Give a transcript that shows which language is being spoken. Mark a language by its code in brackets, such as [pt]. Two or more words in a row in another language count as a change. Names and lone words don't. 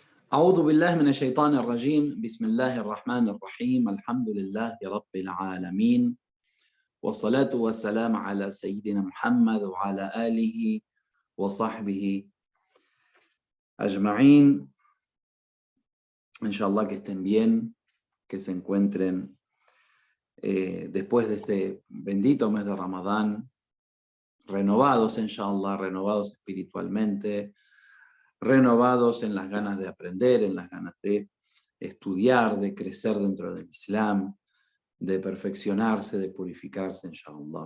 [ar] أعوذ بالله من الشيطان الرجيم بسم الله الرحمن الرحيم الحمد لله رب العالمين والصلاة والسلام على سيدنا محمد وعلى آله وصحبه أجمعين. [es] Inshallah que estén bien, que se encuentren después de este bendito mes de Ramadán, renovados, inshallah, renovados espiritualmente, renovados en las ganas de aprender, en las ganas de estudiar, de crecer dentro del Islam, de perfeccionarse, de purificarse, inshallah.